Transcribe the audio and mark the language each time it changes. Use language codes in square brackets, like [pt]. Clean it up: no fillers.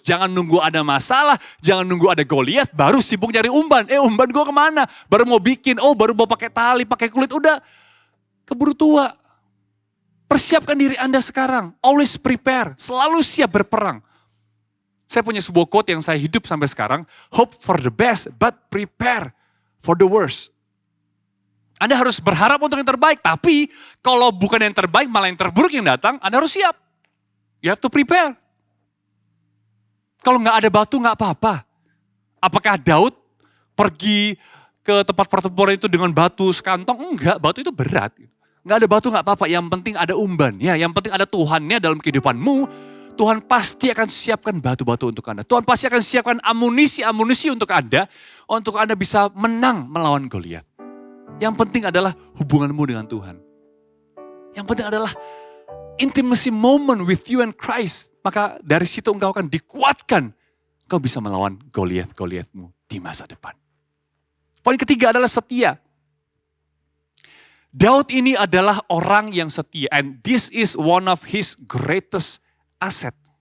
[id] Jangan nunggu ada masalah, jangan nunggu ada Goliat, baru sibuk nyari umban. Umban gue kemana? Baru mau bikin, baru mau pakai tali, pakai kulit. Udah keburu tua. Persiapkan diri Anda sekarang. Always prepare, selalu siap berperang. Saya punya sebuah quote yang saya hidup sampai sekarang. [en] Hope for the best, but prepare for the worst. [id] Anda harus berharap untuk yang terbaik, tapi kalau bukan yang terbaik, malah yang terburuk yang datang, Anda harus siap. You have to prepare. Kalau nggak ada batu nggak apa-apa. Apakah Daud pergi ke tempat pertempuran itu dengan batu sekantong? Enggak, batu itu berat. Nggak ada batu nggak apa-apa, yang penting ada umbannya, yang penting ada Tuhannya dalam kehidupanmu. Tuhan pasti akan siapkan batu-batu untuk Anda. Tuhan pasti akan siapkan amunisi-amunisi untuk Anda bisa menang melawan Goliat. Yang penting adalah hubunganmu dengan Tuhan. Yang penting adalah intimacy moment with you and Christ. Maka dari situ engkau akan dikuatkan. Engkau bisa melawan Goliat-Goliatmu di masa depan. Poin ketiga adalah setia. Daud ini adalah orang yang setia. [en] And this is one of his greatest asset.